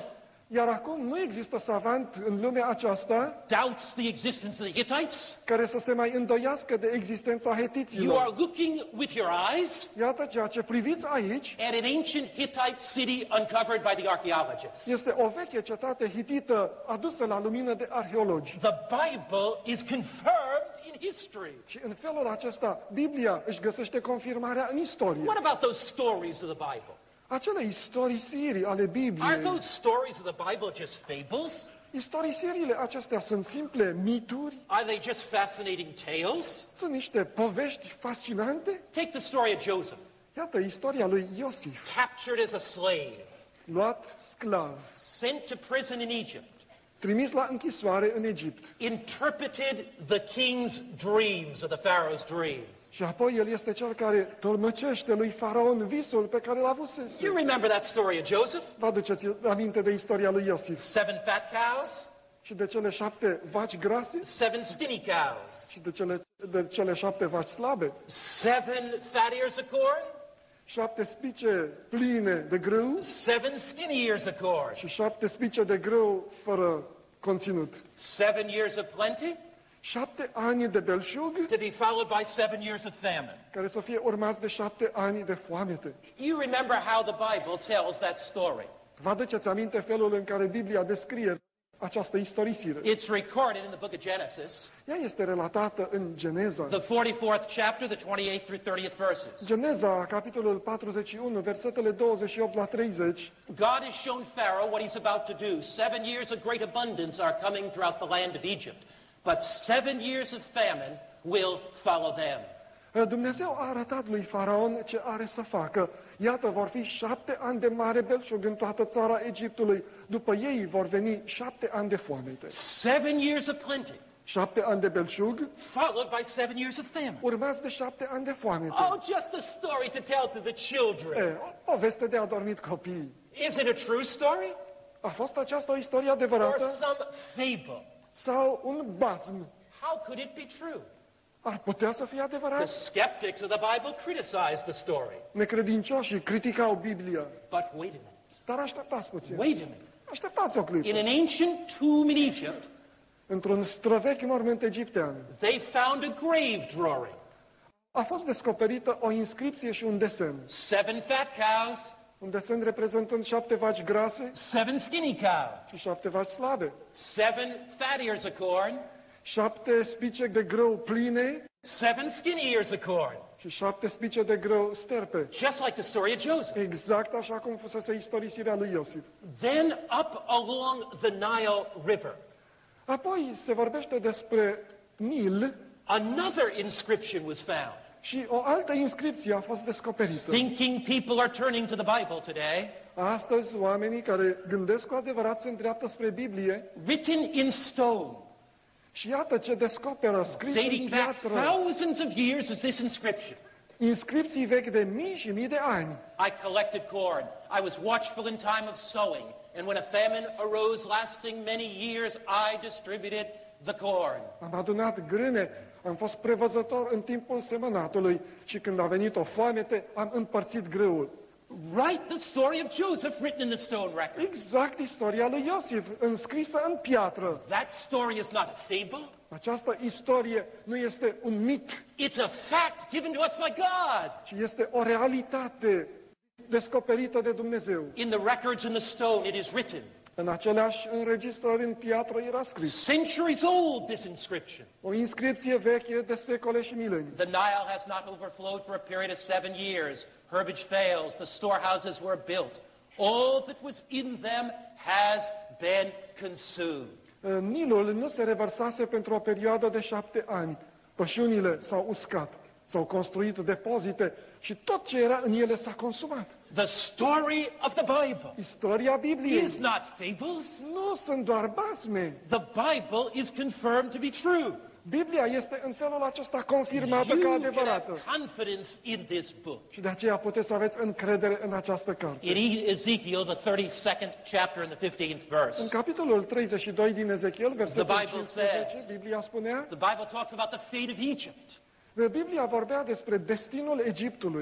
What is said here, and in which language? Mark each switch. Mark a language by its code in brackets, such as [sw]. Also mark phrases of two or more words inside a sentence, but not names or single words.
[ro] Iar acum nu există savant în lumea aceasta [en] doubts the existence of the Hittites. [ro] care să se mai îndoiască de existența [en] You are [ro] hetiților. [en] looking with your eyes [ro] Iată ceea ce priviți aici [en] at an ancient Hittite city uncovered by the archaeologists. [ro] este o veche cetate hitită adusă la lumină de arheologi. [en] The Bible is confirmed in history. [ro] Și în felul acesta, Biblia își găsește confirmarea în istorie. [en] What about those stories of the Bible? [ro] Acele istorisiri ale [en] Are [ro] Bibliei, [en] those stories of the Bible just fables? [ro] istorisirile acestea sunt simple mituri, [en] Are they just fascinating tales? [ro] sunt niște povești fascinante. [en] Take the story of Joseph, [ro] Iată istoria lui Iosif, [en] captured as a slave, [ro] luat sclav, [en] sent to prison in Egypt, [ro] trimis la închisoare în Egipt. [en] interpreted the king's dreams or the Pharaoh's dreams. [ro] Și apoi el este cel care tolmăcește lui Faraon visul pe care l-a avusese. [en] You remember that story of Joseph? [ro] Vă aduceți aminte de istoria lui Iosif [en] 7 fat cows, [ro] și de cele 7 vaci grase [en] 7 skinny cows, [ro] și de cele 7 vaci slabe, [en] 7 fat ears of corn, [ro] 7 spice pline de grâu [en] 7 skinny ears of corn, [ro] și 7 spice de grâu fără conținut. [en] 7 years of plenty [ro] 7 ani de belșug [en] to be followed by 7 years of famine. [ro] care să fie urmați de 7 ani de foamete. [en] You remember how the Bible tells that story. [ro] Vă aduceți aminte felul în care Biblia descrie această istorisire? [en] It's recorded in the book of Genesis, [ro] Ea este relatată în Geneza. [en] the 44th chapter, the 28th through 30th verses. [ro] Geneza, capitolul 41, versetele 28 la 30. [en] God has shown Pharaoh what he's about to do. 7 years of great abundance are coming throughout the land of Egypt, but 7 years of famine will follow them. [ro] Dumnezeu a arătat lui Faraon ce are să facă. Iată, vor fi 7 ani de mare belșug în toată țara Egiptului. După ei vor veni 7 ani de foamete. [en] 7 years of plenty, [ro] 7 ani de belșug, [en] followed by 7 years of famine. [ro] urmați de 7 ani de foamete. [en] Oh, just a story to tell to the children. [ro] O poveste de adormit copii. [en] Is it a true story [ro] A fost aceasta o istorie [en] or [ro] adevărată [en] some fable? [ro] sau un bazm? [en] How could it be true? [ro] Ar putea să fie [en] The [ro] adevărat? [en] skeptics of the Bible criticized the story. [ro] Necredincioșii criticau Biblia. [en] But wait a minute. [ro] Dar așteptați puțin. [en] Wait a minute. [ro] Așteptați o clipă. [en] In an ancient tomb in Egypt, [ro] Într-un străvechi mormânt egiptean [en] they found a grave drawing. [ro] a fost descoperită o inscripție și un desen. [en] 7 fat cows, [ro] Un desen reprezentând 7 vaci grase [en] 7 skinny cows, [ro] și 7 vaci slabe. [en] 7 fat ears of corn, [ro] 7 spice de grâu pline [en] 7 skinny ears of corn. [ro] și 7 spice de grâu sterpe. [en] Just like the story of Joseph. [ro] Exact așa cum fusese istorisirea lui Iosif. [en] Then up along the Nile River, [ro] Apoi se vorbește despre Nil [en] another inscription was found. [ro] și o altă inscripție a fost descoperită. [en] Thinking people are turning to the Bible today, [ro] Astăzi, oamenii care gândesc cu adevărat se îndreaptă spre Biblie [en] written in stone, [ro] și iată ce descoperă, scris în [en] dating back [ro] piatră, [en] thousands of years, is this inscription. [ro] inscripții vechi de mii și mii de ani. [en] I collected corn. I was watchful in time of sowing. And when a famine arose lasting many years, I distributed the corn. [ro] Am adunat grâne, am fost prevăzător în timpul semănatului și când a venit o foamete, am împărțit grâul. [en] Write the story of Joseph written in the stone record. [ro] Exact istoria lui Iosif, înscrisă în piatră. [en] That story is not a fable. [ro] Această istorie nu este un mit, [en] It's a fact given to us by God. [ro] ci este o realitate descoperită de Dumnezeu. [en] In the records in the stone, it is written. [ro] În aceleași înregistrări în piatră era scris. [en] Centuries old, this inscription. [ro] O inscripție veche de secole și milenii. [en] The Nile has not overflowed for a period of 7 years. Herbage fails. The storehouses were built. All that was in them has been consumed. [ro] Nilul nu se revărsase pentru o perioadă de 7 ani. Pășunile s-au uscat, s-au construit depozite și tot ce era în ele s-a consumat. [en] The story of the Bible [ro] Istoria Bibliei [en] is not fables. [ro] nu sunt doar basme. [en] The Bible is confirmed to be true. [ro] Biblia este în felul acesta confirmată ca [en] You can have [ro] adevărată. [en] confidence in this book. [ro] Și de aceea puteți să aveți încredere în această carte. [en] In Ezekiel, the 32nd chapter and the 15th [ro] În [en] verse, [ro] capitolul 32 din Ezechiel, versetul [en] The Bible [ro] 15, [en] says- [ro] Biblia spunea, [en] the Bible talks about the fate of Egypt. [ro] Biblia vorbea despre destinul Egiptului.